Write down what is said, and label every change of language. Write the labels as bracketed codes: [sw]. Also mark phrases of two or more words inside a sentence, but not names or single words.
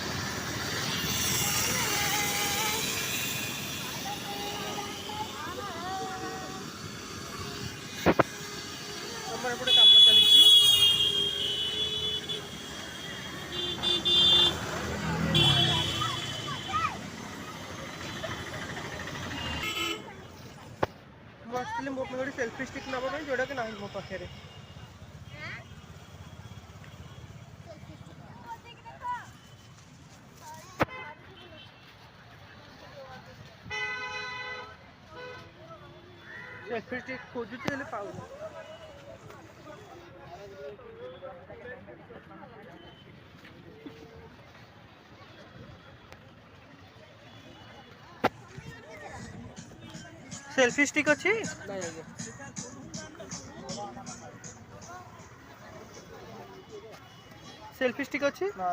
[or] ତମର ଏପଟେ କାମ ଚାଲିଛି। ମୁଁ ଆସିଥିଲି ମୋ ପାଇଁ ଗୋଟେ [en] selfie stick [or] ନେବା ପାଇଁ, ଯୋଉଟାକି ନାହିଁ ମୋ ପାଖରେ। [en] selfie stick [or] ଖୋଜୁଛି ହେଲେ ପାଉନି। [en] selfie stick [or] ଅଛି [en] selfie stick [or] ଅଛି